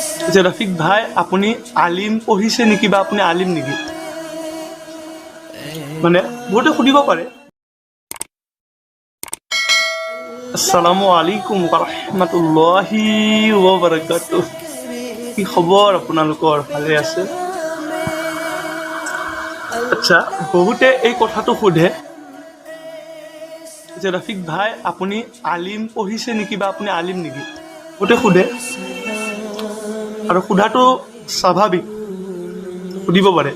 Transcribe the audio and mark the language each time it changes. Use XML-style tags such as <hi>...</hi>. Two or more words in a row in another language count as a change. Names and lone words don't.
<as>যে ৰফিক ভাই আপুনি আলিম পঢ়িছে নেকি বা আপুনি আলিম নেকি? মানে বহুতে সুধিব পাৰে।</as> <ar>السلام عليكم ورحمة الله وبركاته.</ar> <as>কি খবৰ আপোনালোকৰ? ভালে আছে? আচ্ছা, বহুতে এই কথাটো সোধে যে ৰফিক ভাই আপুনি আলিম পঢ়িছে নেকি বা আপুনি আলিম নেকি? বহুতে সোধে আৰু সোধাটো স্বাভাৱিক, সুধিব পাৰে।</as>